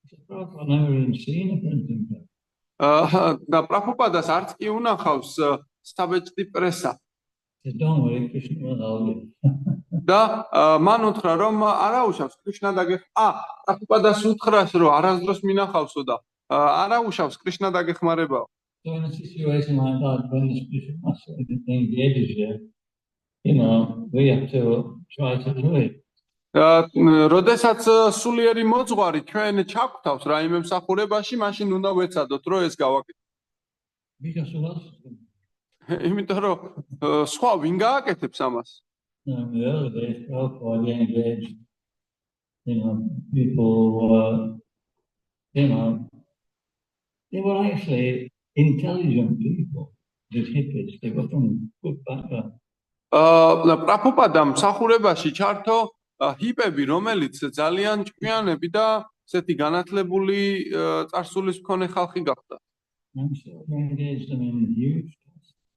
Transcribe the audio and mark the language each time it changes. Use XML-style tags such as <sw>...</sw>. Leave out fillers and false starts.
<en>Prabhupada never even seen a printing press.</en> <ka>და პრაბჰუპადას არც კი უნახავს საბეჭდი პრესა.</ka> <en>said, don't worry, Krishna will help you.</en> <ka>და მან უთხრა რომ არა უშავს კრიშნა პრაბჰუპადას უთხრას რომ არასდროს მინახავსო და არა უშავს კრიშნა დაგეხმარებაო.</ka> <en>So in a situation like that, when the spiritual master engages you, we have to try to do it.</en> <ka>როდესაც სულიერი მოძღვარი ჩვენ ჩაგვთავს რაიმე მსახურებაში, მაშინ უნდა ვეცადოთ რომ ეს გავაკეთოთ.</ka> <en>Because who else is going to?</en> <ka>იმიტომ რომ სხვა ვინ გააკეთებს ამას?</ka> <en>In the early days, Prabhupada engaged, people were, they were actually intelligent people, these hippies. They were from good background.</en> <ka>პრაბჰუპადამ მსახურებაში ჩართო ჰიპები, რომელიც ძალიან ჭკვიანები და ესეთი განათლებული წარსულის მქონე ხალხი გახდა.</ka> <en>And so they engaged them in huge tasks.</en>